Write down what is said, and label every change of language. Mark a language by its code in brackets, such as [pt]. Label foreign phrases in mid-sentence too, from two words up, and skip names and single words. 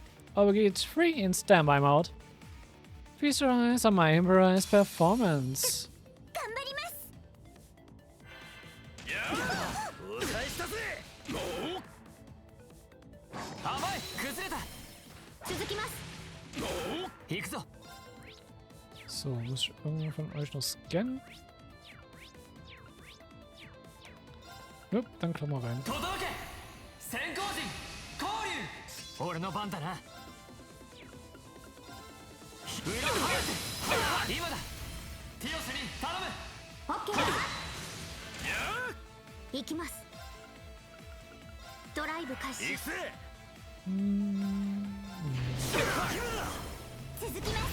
[en] Overgeht free in standby mode. Feast your eyes on my improvised performance. [de] So, muss ich irgendwer von euch noch scannen? Nope, dann komm mal rein. [ja] 俺の番だな。今だ。ティオスに頼む。オッケー。行きます。ドライブ開始。続きます。